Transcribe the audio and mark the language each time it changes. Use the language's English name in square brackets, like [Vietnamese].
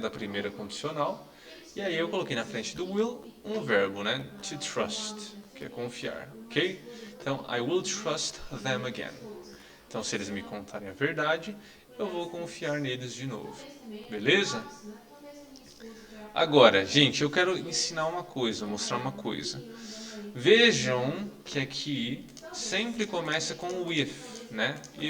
[Portuguese] Da primeira condicional. E aí eu coloquei na frente do will um verbo, né? To trust, que é confiar, ok? Então, [English] I will trust them again. [Portuguese] Então, se eles me contarem a verdade, eu vou confiar neles de novo. Beleza? Agora, gente, eu quero ensinar uma coisa, mostrar uma coisa. Vejam que aqui sempre começa com o if, né?